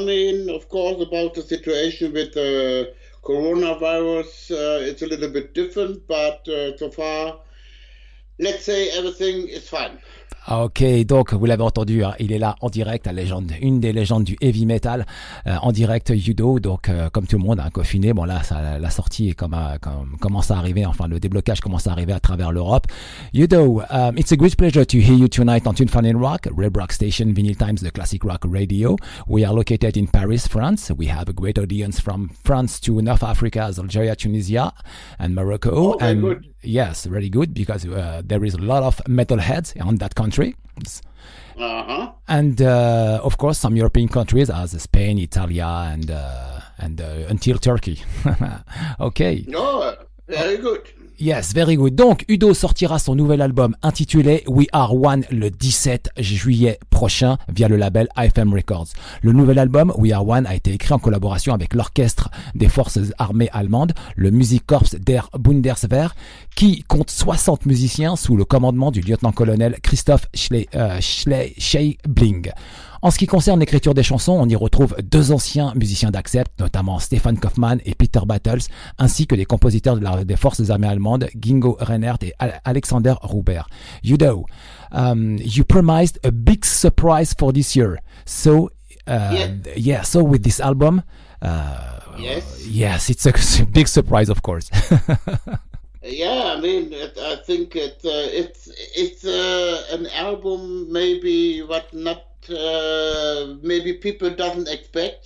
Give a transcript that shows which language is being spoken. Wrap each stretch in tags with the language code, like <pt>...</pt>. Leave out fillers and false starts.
<en>I mean, of course, about the situation with coronavirus, it's a little bit different, but so far, let's say everything is fine.</en> <fr>Ok, donc vous l'avez entendu, hein, il est là en direct, une des légendes du heavy metal, en direct u.d.o. Donc comme tout le monde, hein, confiné. Bon là, la sortie commence à arriver, enfin le déblocage commence à arriver à travers l'Europe.</fr> <en>u.d.o, it's a great pleasure to hear you tonight on Tune Fun and Rock, Web Rock Station, Vinylestimes, the classic rock radio. We are located in Paris, France. We have a great audience from France to North Africa, Algeria, Tunisia, and Morocco. Oh, very and good. Yes, very good, because there is a lot of metalheads on that country. Uh-huh. And of course, some European countries as Spain, Italy, and until Turkey. Okay. Oh, very good. Yes, very good.</en> <fr>Donc,</fr> <en>u.d.o.</en> <fr>sortira son nouvel album intitulé We Are One le 17 juillet prochain via le label AFM Records. Le nouvel album We Are One a été écrit en collaboration avec l'orchestre des forces armées allemandes, le Musikkorps der Bundeswehr, qui compte 60 musiciens sous le commandement du lieutenant-colonel Christoph Scheibling. En ce qui concerne l'écriture des chansons, on y retrouve deux anciens musiciens d'Accept, notamment Stefan Kaufmann et Peter Battles, ainsi que des compositeurs des forces armées allemandes, Gingo Reinhardt et Alexander Ruber.</fr> <en>u.d.o, you promised a big surprise for this year. So, so with this album, yes, it's a big surprise, of course. Yeah, I mean, I think it's an album maybe what not maybe people doesn't expect.</en>